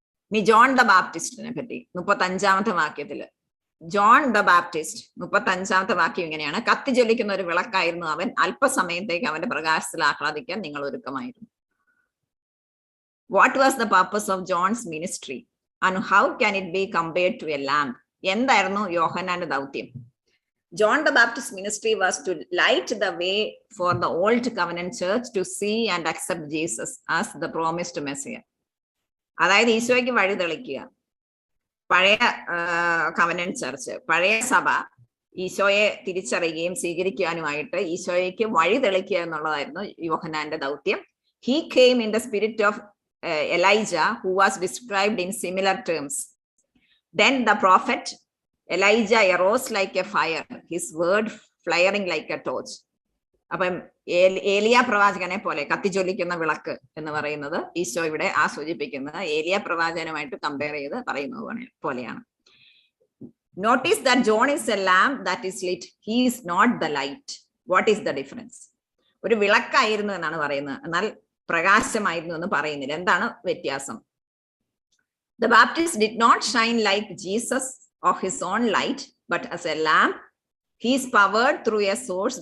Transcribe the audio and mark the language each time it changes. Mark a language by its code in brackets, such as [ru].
[ml] ഇനി John the ബാപ്റ്റിസ്റ്റിനെ പറ്റി 35-ാമത്തെ വാക്യത്തില് John the Baptist 35-ാമത്തെ വാക്യം ഇങ്ങനെയാണ്: കത്തിജ്വലിക്കുന്ന ഒരു വിളക്കായിരുന്നു അവൻ, അല്പസമയത്തേക്ക് അവന്റെ പ്രകാശത്തിൽ ആഹ്ലാദിക്കാൻ നിങ്ങൾ ഒരുക്കമായിരുന്നു. [en] What was the purpose of John's ministry and how can it be compared to a lamp? [ml] എന്തായിരുന്നു യോഹന്നാന്റെ ദൗത്യം? [en] John the Baptist ministry was to light the way for the old covenant church to see and accept Jesus as the promised Messiah. [ml] അതായത് ഈശോയ്ക്ക് വഴി തെളിക്കുക. പഴയ covenant church, പഴയ സഭ ഈശോയെ തിരിച്ചറിയുകയും സ്വീകരിക്കാനുമായിട്ട് ഈശോയ്ക്ക് വഴി തെളിക്കുക എന്നുള്ളതായിരുന്നു യോഹന്നാന്റെ ദൗത്യം. [en] He came in the spirit of Elijah, who was described in similar terms. Then the prophet Elijah arose like a fire, his word flaring like a torch. [ml] അപ്പം ഏലിയ പ്രവാചകനെ പോലെ കത്തിജ്വലിക്കുന്ന വിളക്ക് എന്ന് പറയുന്നത് ഈശോ ഇവിടെ സൂചിപ്പിക്കുന്നത് ഏലിയ പ്രവാചകനുമായിട്ട് കമ്പയർ ചെയ്ത് പറയുന്നത് പോലെയാണ്. [en] Notice that John is a lamp that is lit, he is not the light. What is the difference? [ml] ഒരു വിളക്കായിരുന്നു എന്നാണ് പറയുന്നത്, എന്നാൽ പ്രകാശമായിരുന്നു എന്ന് പറയുന്നില്ല. എന്താണ് വ്യത്യാസം? [en] The Baptist did not shine like Jesus of his own light, but as a lamp. He is powered through a source.